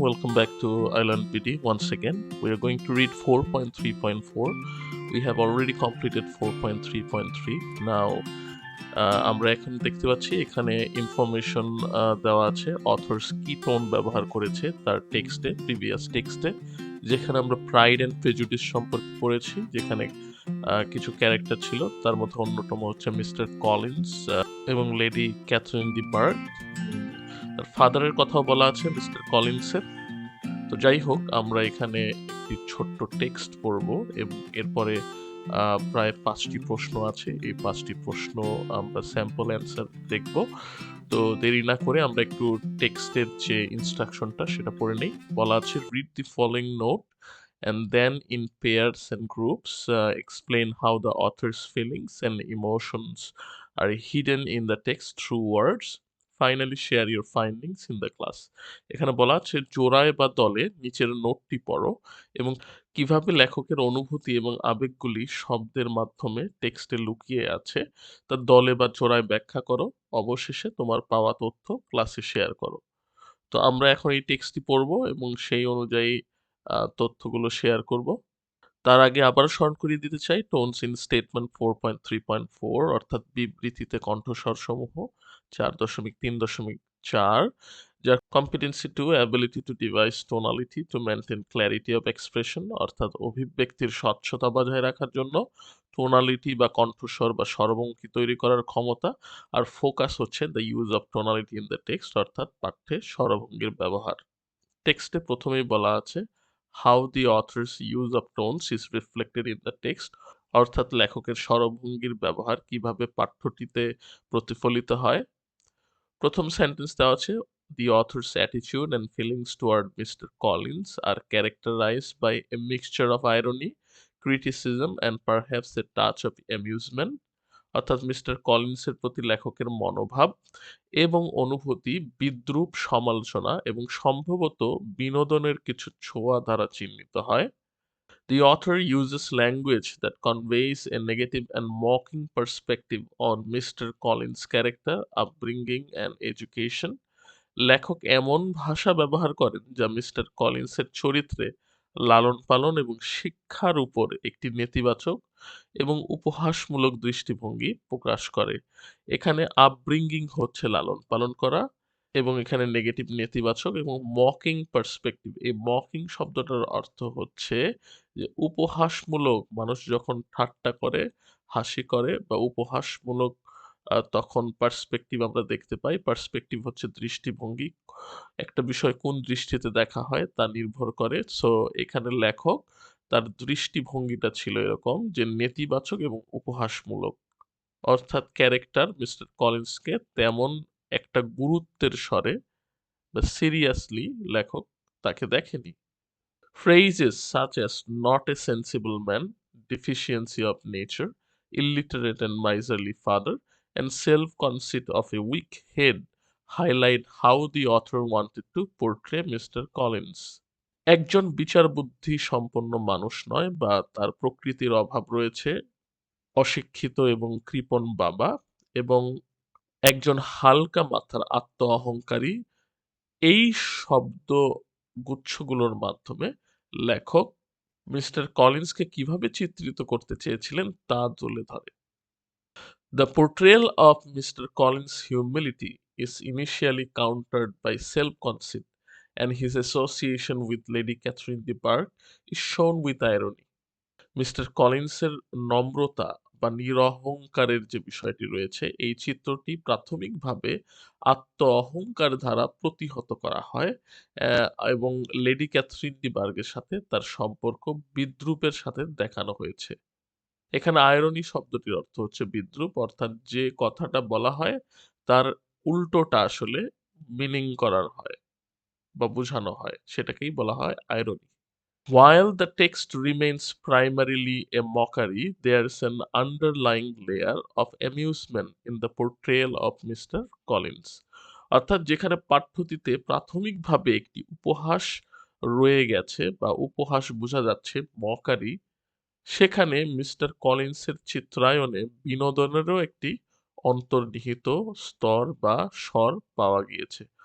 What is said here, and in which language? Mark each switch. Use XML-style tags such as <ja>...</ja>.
<en>Welcome back to Island PD once again. We are going to read 4.3.4. We have already completed 4.3.3.</en> <bn>Now আমরা এখন দেখতে পাচ্ছি এখানে information দেওয়া আছে অথর্স কি টোন ব্যবহার করেছে তার টেক্সটে, প্রিভিয়াস টেক্সটে, যেখানে আমরা প্রাইড অ্যান্ড প্রেজুডিস সম্পর্কে পড়েছি, যেখানে কিছু ক্যারেক্টার ছিল, তার মধ্যে অন্যতম হচ্ছে মিস্টার কলিন্স এবং লেডি ক্যাথরিন ডি বার্গ। তার ফাদারের কথাও বলা আছে মিস্টার কলিন্সের। তো যাই হোক, আমরা এখানে একটি ছোট্ট টেক্সট পড়ব এবং এরপরে প্রায় 5টি প্রশ্ন আছে। এই 5টি প্রশ্ন আমরা স্যাম্পল অ্যান্সার দেখব। তো দেরি না করে আমরা একটু টেক্সটের যে ইনস্ট্রাকশনটা সেটা পড়ে নেই। বলা আছে,</bn> <en>Read the following note and then in pairs and groups explain how the author's feelings and emotions are hidden in the text through words. Finally share your findings in the class.</en> <bn>এখানে বলা আছে, জোড়ায় বা দলে নিচের নোটটি পড়ো এবং কিভাবে লেখকের অনুভূতি এবং আবেগগুলি শব্দের মাধ্যমে টেক্সটে লুকিয়ে আছে তা দলে বা জোড়ায় ব্যাখ্যা করো। অবশেষে তোমার পাওয়া তথ্য ক্লাসে শেয়ার করো। তো আমরা এখন এই টেক্সটটি পড়বো এবং সেই অনুযায়ী তথ্যগুলো শেয়ার করব। তার আগে আবারও স্মরণ করিয়ে দিতে চাই,</bn> <en>tones in statement</en> <bn>4.3.4 অর্থাৎ বিবৃতিতে কণ্ঠস্বরসমূহ 4.3.4, যার</bn> <en>competency to ability to devise tonality to maintain clarity of expression</en> <bn>অর্থাৎ অভিব্যক্তির স্বচ্ছতা বজায় রাখার জন্য টোনালিটি বা কণ্ঠস্বর বা স্বরভঙ্গি তৈরি করার ক্ষমতা। আর ফোকাস হচ্ছে</bn> <en>the use of tonality in the text</en> <bn>অর্থাৎ পাঠ্যে স্বরভঙ্গির ব্যবহার। টেক্সটে প্রথমেই বলা আছে,</bn> <en>how the author's use of tones is reflected in the text</en> <bn>অর্থাৎ লেখকের স্বরভঙ্গির ব্যবহার কিভাবে পাঠ্যটিতে প্রতিফলিত হয়। প্রথম সেন্টেন্স দেওয়া আছে,</bn> <en>the author's attitude and feelings toward Mr. Collins are characterized by a mixture of irony, criticism and perhaps a touch of amusement</en> <bn>অর্থাৎ মিস্টার কলিন্সের প্রতি লেখকের মনোভাব এবং অনুভূতি বিদ্রূপ, সমালোচনা এবং সম্ভবত বিনোদনের কিছু ছোঁয়া দ্বারা চিহ্নিত হয়।</bn> <en>The author uses language that conveys a negative and mocking perspective on Mr. Collins' character, upbringing and education.</en> <bn>লেখক এমন ভাষা ব্যবহার করেন যা মিস্টার কলিন্সের চরিত্রে লালন-পালন এবং শিক্ষার উপর একটি নেতিবাচক এবং উপহাসমূলক দৃষ্টিভঙ্গি প্রকাশ করে। এখানে আপব্রিঙ্গিং হচ্ছে লালন-পালন করা এবং এখানে নেগেটিভ নেতিবাচক এবং মকিং পার্সপেক্টিভ। এই মকিং শব্দটার অর্থ হচ্ছে যে উপহাসমূলক, মানুষ যখন ঠাট্টা করে, হাসি করে বা উপহাসমূলক তখন পার্সপেক্টিভ আমরা দেখতে পাই। পার্সপেক্টিভ হচ্ছে দৃষ্টিভঙ্গি। একটা বিষয় কোন দৃষ্টিতে দেখা হয় তা নির্ভর করে। সো এখানে লেখক তার দৃষ্টিভঙ্গিটা ছিল এরকম যে নেতিবাচক এবং উপহাসমূলক। অর্থাৎ ক্যারেক্টার মিস্টার কলিন্সকে তেমন একটা গুরুত্বের স্বরে বা সিরিয়াসলি লেখক তাকে দেখেনি।</bn> <en>Phrases such as "not a sensible man," "deficiency of nature," "illiterate and miserly father," and "self-conceit of a weak head" highlight how the author wanted to portray Mr. Collins.</en> <bn>একজন বিচারবুদ্ধি সম্পন্ন মানুষ নয় বা তার প্রকৃতির অভাব রয়েছে, অশিক্ষিত এবং কৃপণ বাবা এবং একজন হালকা মাথার আত্ম-অহংকারী, এই শব্দগুচ্ছগুলোর মাধ্যমে লেখক মিস্টার কলিন্সকে কিভাবে চিত্রিত করতে চেয়েছিলেন তা তুলে ধরে।</bn> <en>The portrayal of Mr. Collins' humility is initially countered by self-conceit, and his association with Lady Catherine de Bourgh is shown with irony.</en> <bn>Mister কলিন্সের নম্রতা বা নিরহংকারের যে বিষয়টি রয়েছে, এই চিত্রটি প্রাথমিকভাবে আত্ম-অহংকার দ্বারা প্রতিহত করা হয় এবং লেডি ক্যাথরিন ডি বার্গের সাথে তার সম্পর্ক বিদ্রূপের সাথে দেখানো হয়েছে। এখানে আয়রনি শব্দটির অর্থ হচ্ছে বিদ্রূপ, অর্থাৎ যে কথাটা বলা হয় তার উল্টোটা আসলে মিনিং করার হয় বা বোঝানো হয়, সেটাকেই বলা হয় irony.</bn> <en>While the text remains primarily a mockery, there's an underlying layer of amusement in the portrayal of Mr. Collins.</en> <bn>অর্থাৎ যেখানে পাঠ্যটিতে প্রাথমিকভাবে একটি উপহাস রয়ে গেছে বা উপহাস বোঝা যাচ্ছে, মকারি, সেখানে মিস্টার কলিন্সের চিত্রায়নে বিনোদনেরও একটি অন্তর্নিহিত স্তর বা স্বর পাওয়া গিয়েছে।</bn>